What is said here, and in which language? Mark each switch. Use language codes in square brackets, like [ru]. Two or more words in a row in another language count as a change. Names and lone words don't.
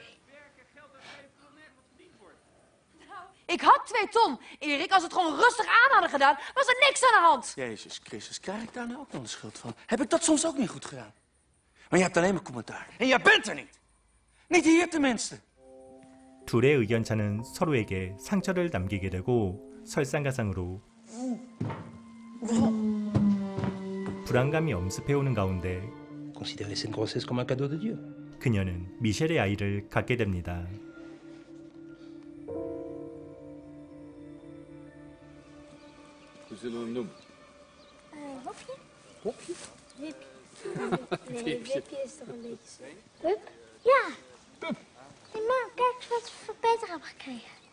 [nl] Werken, geld uitgeven, terwijl nergens wat verdiend wordt. Ik had 2 ton, Erik. Als we het gewoon rustig aan hadden gedaan, was er niks aan de hand. Jezus Christus, krijg ik daar nou ook nog de schuld van? Heb ik dat soms ook niet goed gedaan? Maar je hebt alleen maar commentaar. En jij bent er niet. Niet hier tenminste. [ko] 둘의 의견차는 서로에게 상처를 남기게 되고 설상가상으로 불안감이 엄습해오는 가운데 [fr] Considérez cette grossesse comme un cadeau de Dieu. [ko] 그녀는 미셸의 아이를 갖게 됩니다. [nl] Hoe zullen we hem noemen? Hopje? Hopje? Wipje. Nee, Wipje is toch een beetje... Pup? Ja. Pup. Hey, mam, kijk eens wat we voor Peter hebben gekregen.